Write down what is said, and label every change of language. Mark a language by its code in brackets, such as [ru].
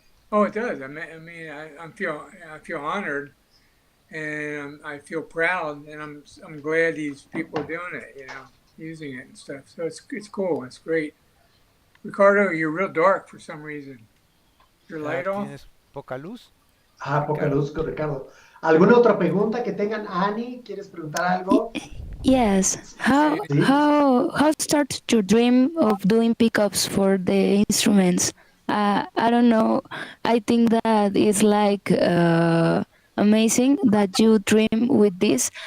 [en] Oh, it does. I mean, I feel honored, and I feel proud, and I'm glad these people are doing it, you know, using it and stuff. So it's cool. It's great. Ricardo, you're real dark for some reason. Your light off? [es] ¿Tienes poca luz? Poca luz con Ricardo. ¿Alguna otra pregunta que tengan? Ani, ¿quieres preguntar algo? [en] Yes. How started your dream of doing pickups for the instruments? I don't know. I think that is like amazing that you dream with this.